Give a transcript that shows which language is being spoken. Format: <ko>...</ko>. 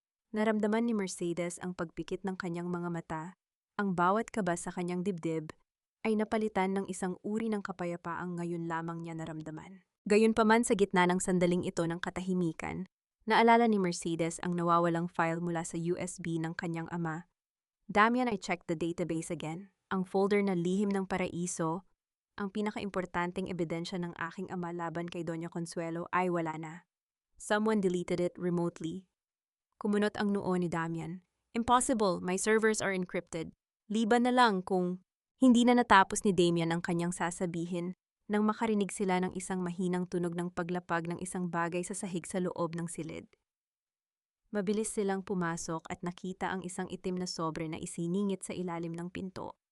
<tl>Naramdaman ni Mercedes ang pagpikit ng kanyang mga mata. Ang bawat kaba sa kanyang dibdib ay napalitan ng isang uri ng kapayapaang ngayon lamang niya naramdaman. Gayunpaman, sa gitna ng sandaling ito ng katahimikan, naalala ni Mercedes ang nawawalang file mula sa USB ng kanyang ama.</tl> <en>"Damian, I checked the database again.</en> <tl>Ang folder na lihim ng paraiso, ang pinakaimportanteng ebidensya ng aking ama laban kay Doña Consuelo, ay wala na.</tl> <en>Someone deleted it remotely."</en> <tl>Kumunot ang noo ni Damian.</tl> <en>"Impossible, my servers are encrypted."</en> <tl>Liban na lang kung hindi na natapos ni Damian ang kanyang sasabihin nang makarinig sila ng isang mahinang tunog ng paglapag ng isang bagay sa sahig sa loob ng silid. Mabilis silang pumasok at nakita ang isang itim na sobre na isiningit sa ilalim ng pinto.</tl>